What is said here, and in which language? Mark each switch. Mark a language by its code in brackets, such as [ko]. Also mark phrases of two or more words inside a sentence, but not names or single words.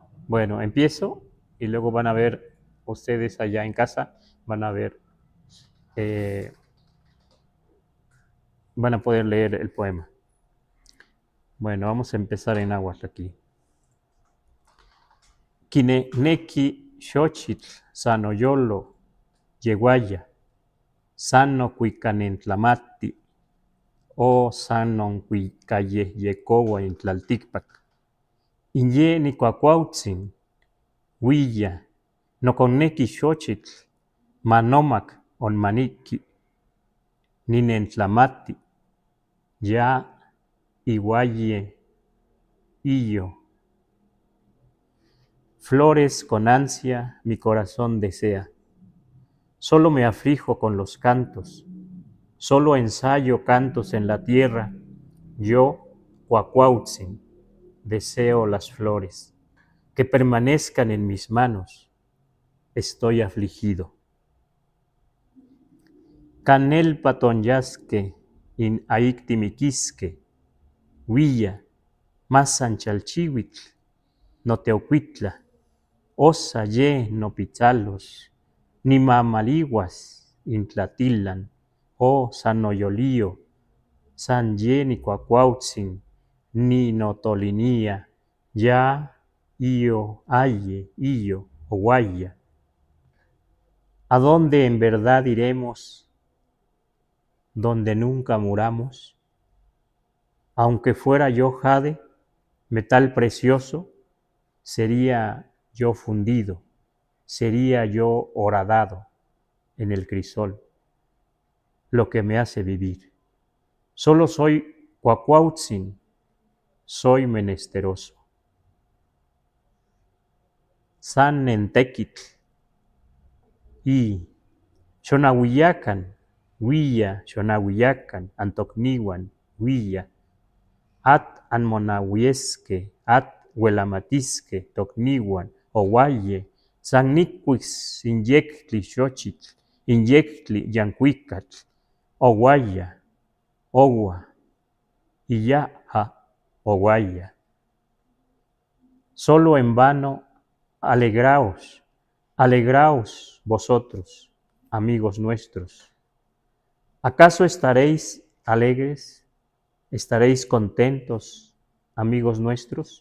[es] Bueno, empiezo y luego van a ver ustedes allá en casa, van a ver, eh, van a poder leer el poema. Bueno, vamos a empezar en náhuatl aquí. [nci] Neki xochitl sanoyolo yeguaya, sano cuicanentlamati, o sanon cuicayehyecoua in tlalticpac. Inye nicuacuautzin, huilla, noconneki xochitl, manomac onmaniki, ninentlamati, ya iguaye illo. [es] Flores con ansia mi corazón desea. Solo me aflijo con los cantos, solo ensayo cantos en la tierra. Yo, Cuacuautzin, deseo las flores, que permanezcan en mis manos. Estoy afligido. [nci] Canel patonyasque in aictimiquisque, huilla, masanchalchihuitl, noteocuitla, osa ye no pitzalos, ni mamaliguas intlatilan, o sanoyolío, san ye ni cuacuautzin, ni notolinía, ya, io, aye, illo, oguaya. [es] ¿A dónde en verdad iremos, donde nunca muramos? Aunque fuera yo jade, metal precioso, sería yo fundido, sería yo horadado en el crisol, lo que me hace vivir. Solo soy Cuacuautzin, soy menesteroso. [nci] San Nentequitl y Xonahuillacan, huilla, Xonahuillacan, Antocnihuan, huilla, at anmonahuiesque, at huelamatisque, tocnihuan, ohuaye, san nicuis, inyectli xochitl, inyectli yancuicatl, ohuaya, ogua, iyaha, ohuaya. [es] Solo en vano, alegraos, alegraos vosotros, amigos nuestros. ¿Acaso estaréis alegres? ¿Estaréis contentos, amigos nuestros?